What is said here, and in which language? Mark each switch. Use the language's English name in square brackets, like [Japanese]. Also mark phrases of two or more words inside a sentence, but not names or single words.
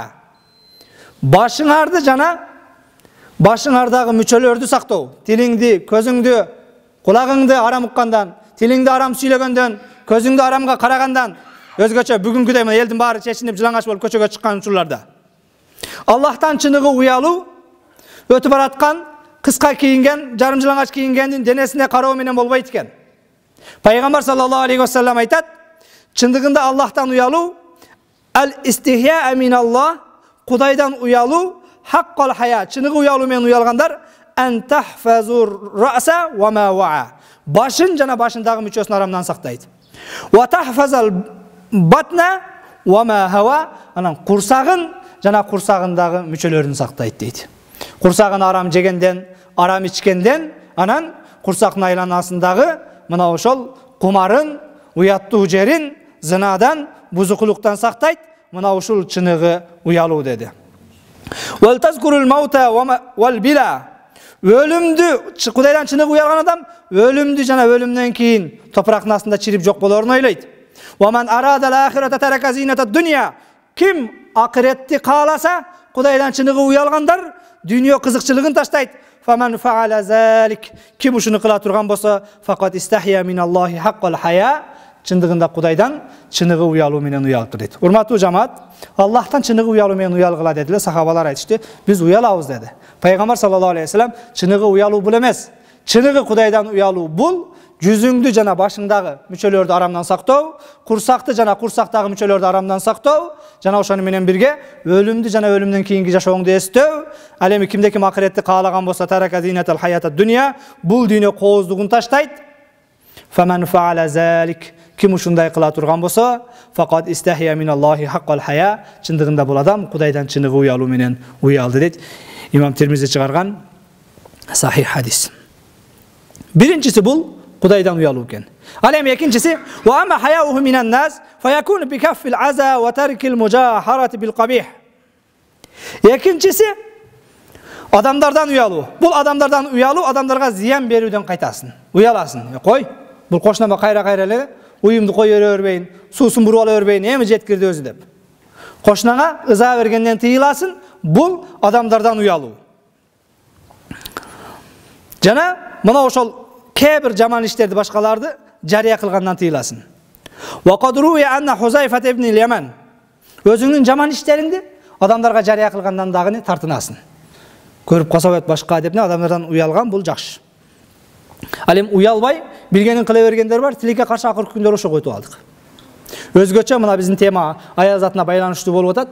[Kyrgyz] Başыңарды жана başыңардагы мүчөлөрдү сактоо. Тилиңди, көзүңдү, кулагыңды арам уккандан, тилиңди арам сүйлөгөндөн, көзүңдү арамга карагандан, өзгөчө бүгүнкүдөй мына элдин баары чечинип жылаңач болуп көчөгө чыккан учурларда. Аллахтан чыныгы уялуу, өтүп бараткан кыска кийинген, жарым жылаңач кийингендин денесине кароо менен болбойт экен. Пайгамбар [Arabic] صلى الله عليه وسلم [Kyrgyz] айтат, чындыгында Аллахтан уялуу, [Arabic] الاستحياء من الله, [Kyrgyz] Кудайдан уялуу, [Arabic] حق الحياء, [Kyrgyz] чыныгы уялуу менен уялгандар, [Arabic] أن تحفظ الرأس وما وعى. [Kyrgyz] Башын жана башындагы мүчөсүн арамдан сактайт. [Arabic] وتحفظ البطن وما حوى, [Kyrgyz] анан курсагын жана курсагындагы мүчөлөрүн сактайт дейт. Курсагын арам жегенден, арам ичкенден, анан курсактын айланасындагы мына ошол кумарын, уяттуу жерин, зынадан, бузукулуктан сактайт. Мына ушул чыныгы уялуу деди. [Arabic] ولتذكر الموت والبلى. [Kyrgyz] Өлүмдү, Кудайдан чыныгы уялган адам өлүмдү жана өлүмдөн кийин топурактын астында чирип жок болоорун ойлойт. [Arabic] ومن أراد الآخرة ترك زينة الدنيا. [Kyrgyz] Ким акыретти кааласа, Кудайдан чыныгы уялгандар дүйнө кызыкчылыгын таштайт. [Arabic] فمن فعل ذلك. [Kyrgyz] Ким ушуну кыла турган болсо, [Arabic] فقد استحيا من الله حق الحياء. [Kyrgyz] Чындыгында Кудайдан чыныгы уялуу менен уялыптыр дейт. Урматтуу жамаат, Аллахтан чыныгы уялуу менен уялгыла дедилер, сахабалар айтышты. Биз уялабыз деди. Пайгамбар [Arabic] صلى الله عليه وسلم [Kyrgyz] чыныгы уялуу бул эмес. Чыныгы Кудайдан уялуу бул жүзүңдү жана башыңдагы мүчөлөрдү арамдан сактоо, курсакты жана курсактагы мүчөлөрдү арамдан сактоо, жана ошону менен бирге өлүмдү жана өлүмдөн кийинки жашооңду эстөө. Ал эми кимде ким акыретти каалаган болсо, [Arabic] ترك زينة الحياة الدنيا, [Kyrgyz] бул дүйнө кооздугун таштайт. [Arabic] فمن فعل ذلك. [Kyrgyz] Ким ушундай кыла турган болсо, [Arabic] فقد استحيا من الله حق الحياء, [Kyrgyz] чындыгында бул адам Кудайдан чыныгы уялуу менен уялды дейт. Имам Тирмизи чыгарган сахих хадис. Биринчиси бул Кудайдан уялуу экен. Ал эми экинчиси, [Arabic] وأما حياؤه من الناس فيكون بكف الأذى وترك المجاهرة بالقبيح. [Kyrgyz] Экинчиси адамдардан уялуу. Бул адамдардан уялуу, адамдарга зыян берүүдөн кайтасың. Уяласың. Кой, бул кошунама кайра эле уюмду кой өрбөйүн, суусун буруп ала өрбөйүн, эми жеткирди өзү деп. Кошунага ыза бергенден тыйыласың, бул адамдардан уялуу. Жана мына ошол кээ бир жаман иштерди башкаларды жарыя кылгандан тыйыласың. [Arabic] وقد روي أن حذيفة بن اليمان. [Kyrgyz] Өзүңдүн жаман иштериңди адамдарга жарыя кылгандан дагы тартынасың. Көрүп калса болот башка деп адамдардан уялган бул жакшы. Ал эми уялбай билгенин кыла бергендер бар, тилекке каршы акыркы күндөрү ошо койтуп алдык. Өзгөчө мына биздин тема аял затына байланыштуу болуп атат.